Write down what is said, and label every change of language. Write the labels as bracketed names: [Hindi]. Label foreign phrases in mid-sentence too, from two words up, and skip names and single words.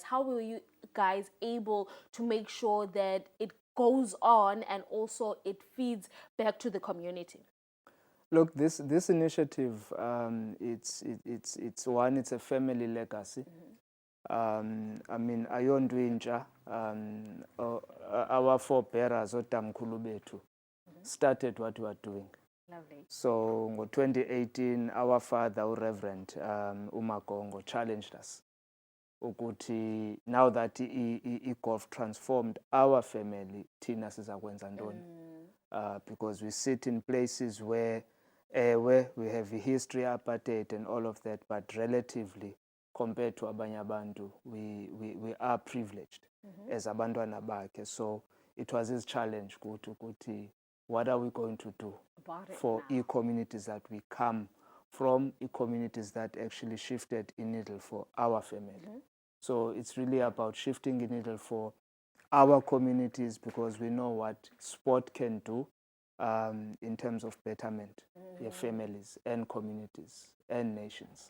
[English] How were you guys able to make sure that it goes on and also it feeds back to the community? Look, this initiative, it's one, it's a family legacy. I mean, ayondwintsha, our forebearers [Xhosa] otamkhulu bethu [English] started what we are doing. Lovely. So in 2018, our father, Reverend Umagongo, challenged us. Ukuthi, now that golf transformed our family, [Xhosa] thina sizakwenza ntoni? [English] Because we sit in places where we have a history, apartheid and all of that, but relatively, compared to [Xhosa] abanye abantu, [English] we are privileged as [Xhosa] abantwana bakhe. [English] So it was his challenge ukuthi, what are we going to do for e-communities that we come from, e-communities that actually shifted in needle for our family. So it's really about shifting in needle for our communities, because we know what sport can do in terms of betterment, families and communities and nations.